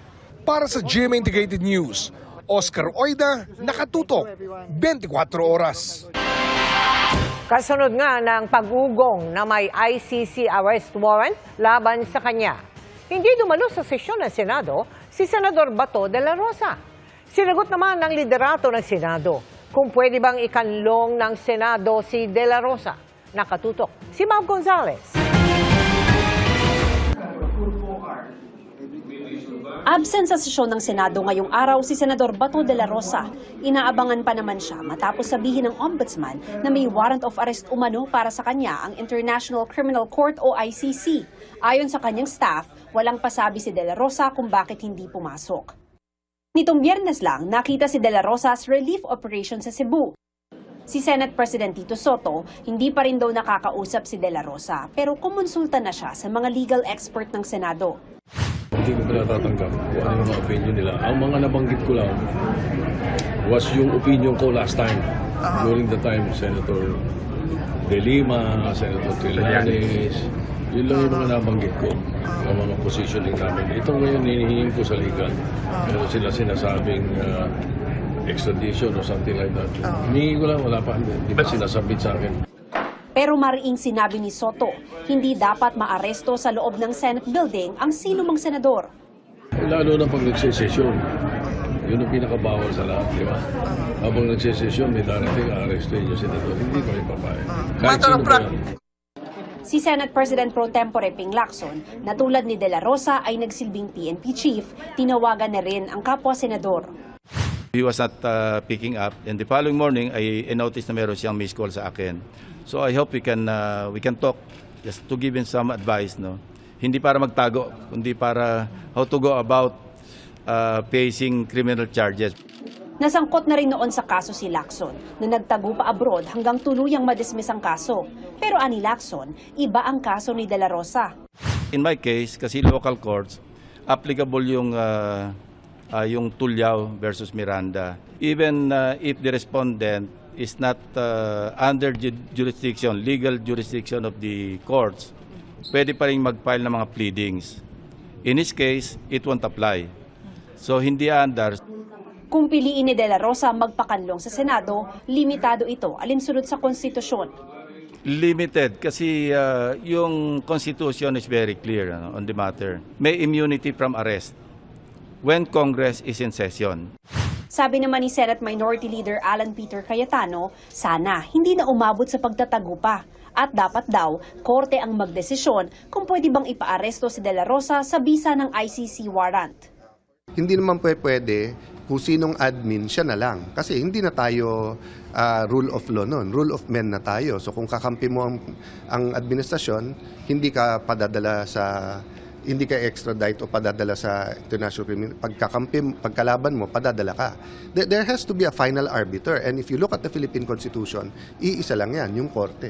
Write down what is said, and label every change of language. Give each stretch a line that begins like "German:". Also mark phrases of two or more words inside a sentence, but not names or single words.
Filipino: Para sa GMA Integrated News, Oscar Oida, nakatutok, 24 oras. Kasunod nga ng pag-ugong na may ICC arrest warrant laban sa kanya. Hindi dumalo sa sesyon ng Senado si Senador Bato de la Rosa. Sinagot naman ng liderato ng Senado kung pwede bang ikanlong ng Senado si de la Rosa. Nakatutok si Bob Gonzales. Absent sa sesyon ng Senado ngayong araw si Senador Bato de la Rosa. Inaabangan pa naman siya matapos sabihin ng Ombudsman na may
English: warrant of arrest
Filipino: umano para sa kanya ang International Criminal Court o ICC. Ayon sa kanyang staff, walang pasabi si de la Rosa kung bakit hindi pumasok. Nitong Biyernes lang, nakita si de la Rosa sa relief operation sa Cebu. Si Senate President Tito Soto, hindi pa rin daw nakakausap si de la Rosa pero kumonsulta na siya sa mga
English: legal expert
Filipino: ng Senado. Hindi ko pala tatanggap kung ano yung mga opinion nila. Ang mga nabanggit ko lang was yung opinion ko
English: last time. During the time,
Filipino: Senator De Lima, Senator Trillanes, yun lang yung mga nabanggit ko. Yung mga positioning namin. Ito ngayon hinihingin ko sa legal. Pero sila sinasabing
English: extradition or something like that.
Filipino: Humingi ko lang, wala pa. Di ba sinasabit sa akin? Pero mariing sinabi ni Soto, hindi dapat maaresto sa loob ng Senate building ang sino mang senador. Lalo na pag nagsesesyon. Yun ang pinakabawal sa lahat, di ba? Habang nagsesesyon, may darating arestuin yung senador. Hindi ko rin papayag. Kahit sino pa yan. Si Senate President Pro Tempore Ping Lacson, na tulad ni De La Rosa ay nagsilbing PNP chief, tinawagan na rin ang kapwa-senador.
English: He was not picking up, and the following morning I noticed
Filipino: na meron siyang
English: missed call
Filipino: sa akin.
English: So I hope we can talk just to give him some advice, no.
Filipino: Hindi para magtago, kundi para
English: how to go about facing criminal charges.
Filipino: Nasangkot na rin noon sa kaso si Lacson na nagtago pa abroad hanggang tuluyang madismiss ang kaso. Pero ani Lacson, iba ang kaso ni De La Rosa.
English: In my case, kasi local courts, applicable yung Tulyao versus Miranda. Even if the respondent is not under jurisdiction, legal jurisdiction of the courts,
Filipino: pwede pa rin mag-file ng mga pleadings.
English: In this case, it won't apply.
Filipino: So hindi under. Kung piliin ni De La Rosa magpakanlong sa Senado, limitado ito alinsunod sa konstitusyon.
English: Limited
Filipino: kasi yung
English: Constitution is very clear on the matter. May immunity from arrest when Congress is in session.
Filipino: Sabi naman ni Senate Minority Leader Alan Peter Cayetano, sana hindi na umabot sa pagtatago pa. At dapat daw, korte ang magdesisyon kung pwede bang ipaaresto si De La Rosa sa bisa ng ICC warrant. Hindi naman pwede kung sinong admin, siya na lang. Kasi hindi na tayo
English: rule of law
Filipino: nun,
English: rule of men
Filipino: na tayo. So kung kakampi mo ang administrasyon, hindi ka padadala sa... hindi ka extradite o padadala sa
English: international criminal.
Filipino: Pagkalaban mo, padadala ka.
English: There has to be a final arbiter. And if you look at the Philippine Constitution,
Filipino: iisa lang yan, yung korte.